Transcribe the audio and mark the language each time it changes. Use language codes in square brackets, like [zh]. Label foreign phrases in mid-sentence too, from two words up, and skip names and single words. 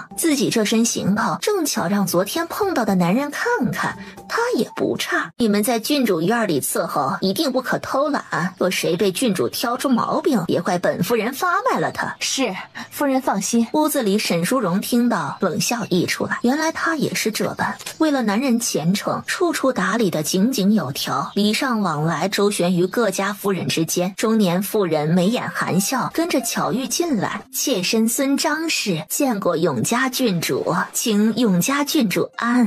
[zh] 自己這身行頭正巧讓昨天碰到的男人看看，他也不差。你們在郡主院裡伺候，一定不可偷懶。若誰被郡主挑出毛病，別怪本夫人發賣了他。是，夫人放心。屋子裡，沈淑榮聽到冷笑溢出來，原來他也是這般，為了男人前程，處處打理得井井有條，禮尚往來周旋於各家夫人之間。中年婦人眉眼含笑，跟着巧玉進來。妾身孫張氏見過永嘉郡主，請永嘉郡主安。